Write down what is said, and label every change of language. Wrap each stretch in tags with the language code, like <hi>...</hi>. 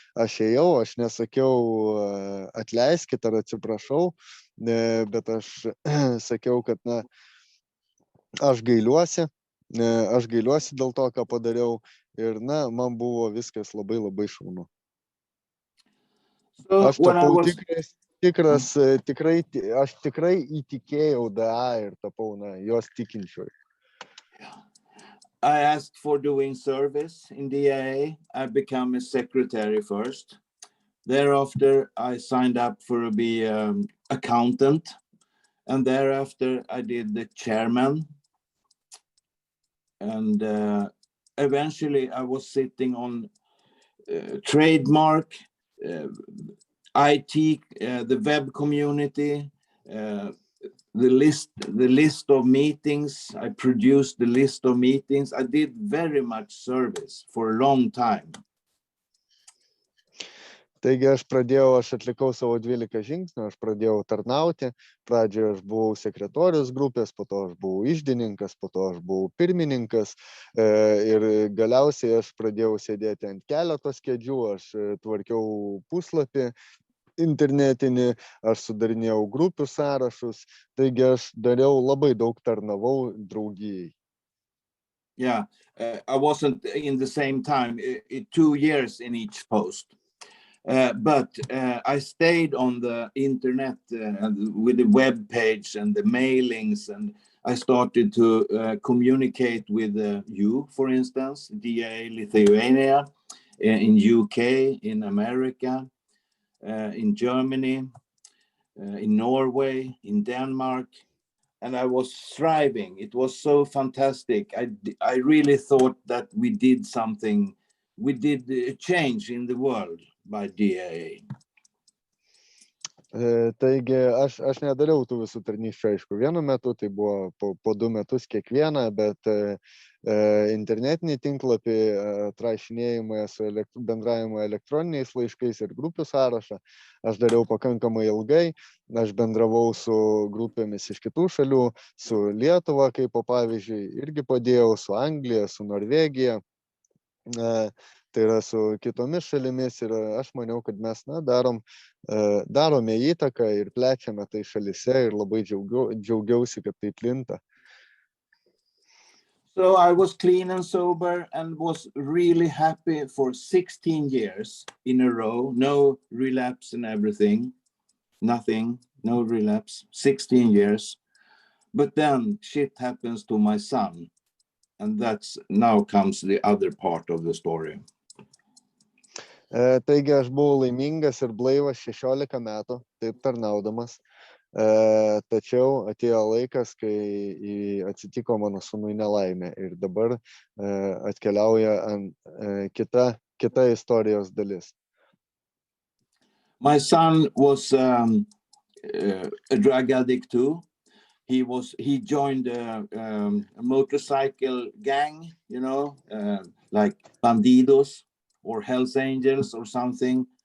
<lt>Aš ėjau, aš nesakiau atleiskit ar atsiprašau, bet aš sakiau, kad aš gailiuosi dėl to, ką padariau. Ir man buvo viskas labai labai šaunu. Aš tapau tikras, aš tikrai įtikėjau DA ir tapau jos tikinčiuoju.</lt> <en>I asked for doing service in DAA. I became a secretary first. Thereafter, I signed up for be accountant. And thereafter, I did the chairman. And eventually, I was sitting on trademark, IT, the web community, the list of meetings. I produced the list of meetings. I did very much service for a long time.</en> <lt>Taigi aš atlikau savo 12 žingsnių, aš pradėjau tarnauti. Pradžioje aš buvau sekretorius grupės, po to aš buvau iždininkas, po to aš buvau pirmininkas ir galiausiai aš pradėjau sėdėti ant keletos kėdžių, aš tvarkiau puslapį internetinį, aš sudarinėjau grupių sąrašus, taigi aš dariau labai daug, tarnavau draugijai.</lt> <en>Yeah, I wasn't in the same time, 2 years in each post. But I stayed on the internet with the web page and the mailings, and I started to communicate with you, for instance, DA Lithuania, in UK, in America, in Germany, in Norway, in Denmark, and I was thriving. It was so fantastic. I really thought that we did something, we did a change in the world by DAA.</en> <lt>Taigi aš nedariau tų visų tarnysčių, aišku, vienu metu, tai buvo po 2 metus kiekvieną, bet internetinį tinklapį, atrašinėjimą su bendravimu elektroniniais laiškais ir grupių sąrašą aš dariau pakankamai ilgai. Aš bendravau su grupėmis iš kitų šalių, su Lietuva, kaip pavyzdžiui, irgi padėjau, su Anglija, su Norvegija. Tai yra su kitomis šalimis ir aš maniau, kad mes darome įtaką ir plečiame tai šalise ir labai džiaugiausi, kad tai plinta.</lt> <en>So I was clean and sober and was really happy for 16 years in a row. No relapse and everything. Nothing, no relapse. 16 years. But then shit happens to my son. And now comes the other part of the story.</en> <lt>Taigi aš buvau laimingas ir blaivas 16 metų, taip tarnaudamas. Tačiau atėjo laikas, kai atsitiko mano sūnui nelaimė ir dabar atkeliauja kita istorijos dalis.</lt> <en>My son was a drug addict too. He joined a motorcycle gang, like Bandidos or Hells Angels or something.</en>